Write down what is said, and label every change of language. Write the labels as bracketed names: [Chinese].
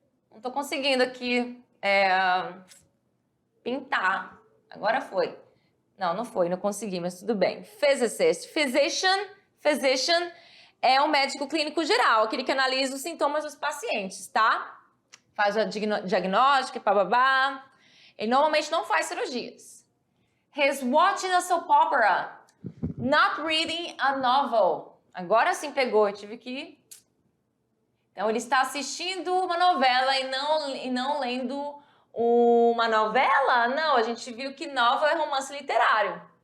[Portuguese] Não estou conseguindo aqui pintar. Agora foi. Não foi, não consegui, mas tudo bem. Physicist. Physician é um médico clínico geral, aquele que analisa os sintomas dos pacientes, tá? Faz o diagnóstico e bababá. Ele normalmente não faz cirurgias. [English] He's watching a soap opera, not reading a novel. [Portuguese] Agora sim pegou, eu tive que... Então, ele está assistindo uma novela e não lendo uma novela? Não, a gente viu que novel é romance literário.